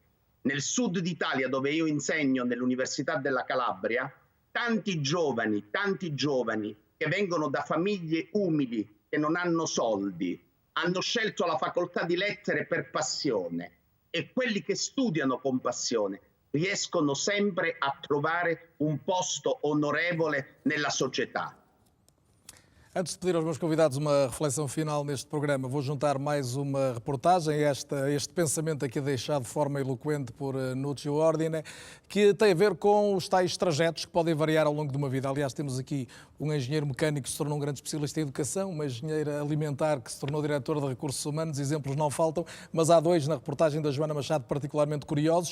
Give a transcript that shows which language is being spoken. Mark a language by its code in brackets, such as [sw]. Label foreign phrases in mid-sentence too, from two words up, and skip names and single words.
[it] Nel sud d'Italia, dove io insegno nell'Università della Calabria, tanti giovani che vengono da famiglie umili, che non hanno soldi, hanno scelto la facoltà di lettere per passione, e quelli che studiano con passione riescono sempre a trovare un posto onorevole nella società. [pt] Antes de pedir aos meus convidados uma reflexão final neste programa, vou juntar mais uma reportagem, este pensamento aqui deixado de forma eloquente por Nuccio Ordine, que tem a ver com os tais trajetos que podem variar ao longo de uma vida. Aliás, temos aqui um engenheiro mecânico que se tornou um grande especialista em educação, uma engenheira alimentar que se tornou diretora de recursos humanos, exemplos não faltam, mas há dois na reportagem da Joana Machado particularmente curiosos.